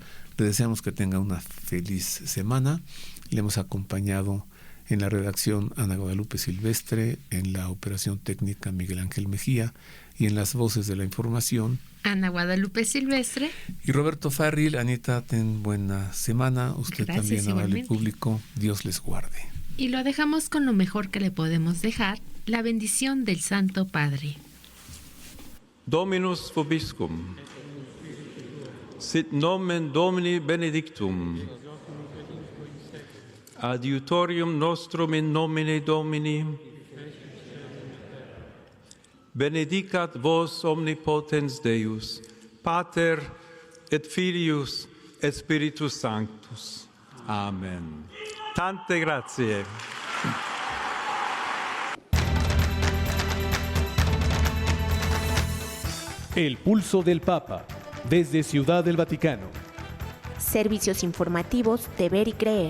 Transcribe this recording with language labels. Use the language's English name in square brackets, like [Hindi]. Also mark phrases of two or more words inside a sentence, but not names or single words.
[Spanish] Le deseamos que tenga una feliz semana. Le hemos acompañado en la redacción Ana Guadalupe Silvestre, en la operación técnica Miguel Ángel Mejía y en las voces de la información, Ana Guadalupe Silvestre y Roberto Farril. Anita, ten buena semana. Usted Gracias, también, amable igualmente. público. Dios les guarde. y lo dejamos con lo mejor que le podemos dejar, la bendición del Santo Padre. [Latin] Dominus vobiscum. Sit nomen Domini benedictum. Adiutorium nostrum in nomine Domini. Benedicat vos omnipotens Deus, Pater et Filius et Spiritus Sanctus. [Italian] Amen. Tante grazie. [Spanish] El pulso del Papa, desde Ciudad del Vaticano. Servicios informativos de Ver y Creer.